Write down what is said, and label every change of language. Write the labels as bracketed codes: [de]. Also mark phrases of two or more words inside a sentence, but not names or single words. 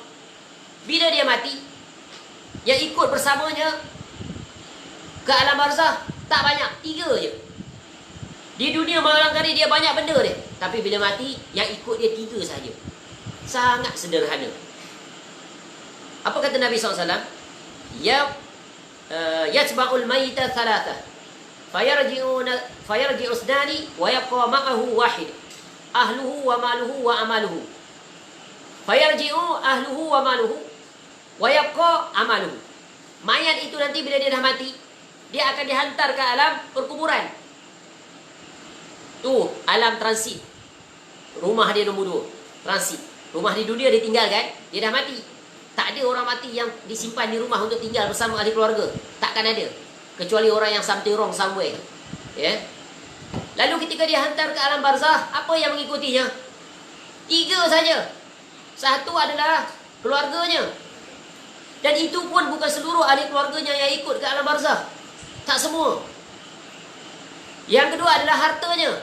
[ms] Bila dia mati, yang ikut bersamanya ke alam barzah tak banyak. 3 je. Di dunia barangkali dia banyak benda dia. Tapi bila mati, yang ikut dia 3 sahaja. Sangat sederhana. Apa kata Nabi SAW? [ar] يتبع الميت ثلاثة فيرجع اثنان ويبقى معه واحد أهله وماله وعمله. فيرجع أهله وماله ويبقى عمله. [ms] Mayat itu nanti bila dia dah mati, dia akan dihantar ke alam perkuburan. Alam transit. Rumah dia nombor 2. Transit. Rumah di dunia dia tinggalkan, dia dah mati. Tak ada orang mati yang disimpan di rumah untuk tinggal bersama ahli keluarga. Takkan ada. Kecuali orang yang [en] something wrong somewhere. [ms] Ya. Lalu ketika dia hantar ke alam barzah, apa yang mengikutinya? 3 saja. Satu adalah keluarganya. Dan itu pun bukan seluruh ahli keluarganya yang ikut ke alam barzah. Tak semua. Yang kedua adalah hartanya.